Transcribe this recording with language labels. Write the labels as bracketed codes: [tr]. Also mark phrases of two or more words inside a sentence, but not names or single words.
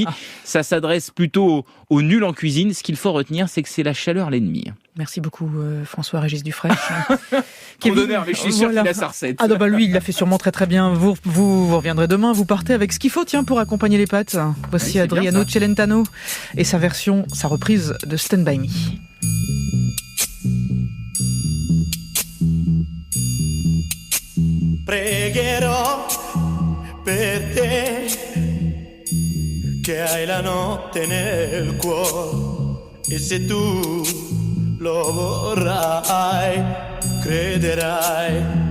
[fr] Ça s'adresse plutôt aux nuls en cuisine. Ce qu'il faut retenir, c'est que c'est la chaleur l'ennemi. Merci beaucoup François-Régis Dufraîche. Condonneur, mais je suis sûr qu'il a sa recette. Ah bah lui, il l'a fait sûrement très très bien. Vous reviendrez demain, vous partez avec ce qu'il faut pour accompagner les pâtes. Voici oui, Adriano Celentano et sa reprise de Stand By Me. [it] Pregherò per te che hai la notte nel cuore e se tu lo vorrai, crederai.